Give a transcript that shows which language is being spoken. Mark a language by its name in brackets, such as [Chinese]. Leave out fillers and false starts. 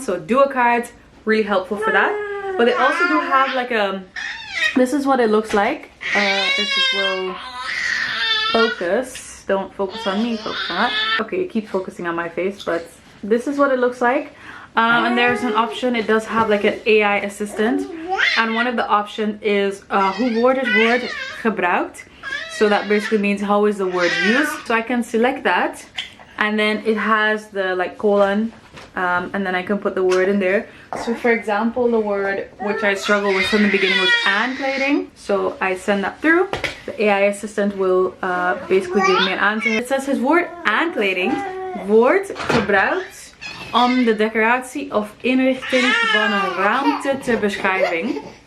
[English] So Duo Cards, really helpful for that. But they also do have like a, this is what it looks like. This will focus. Don't focus on me, focus on that. Okay, you keep focusing on my face, but this is what it looks like. And there's an option, it does have like an AI assistant. And one of the options is [Dutch] hoe wordt het woord gebruikt. [English] So that basically means how is the word used. So I can select that. And then it has the like colon. And then I can put the word in there. So for example, the word which I struggled with from the beginning was aankleding. So I send that through. The AI assistant will basically give me an answer. [Dutch] It says het woord aankleding wordt gebruikt om de decoratie of inrichting van een ruimte te beschrijven.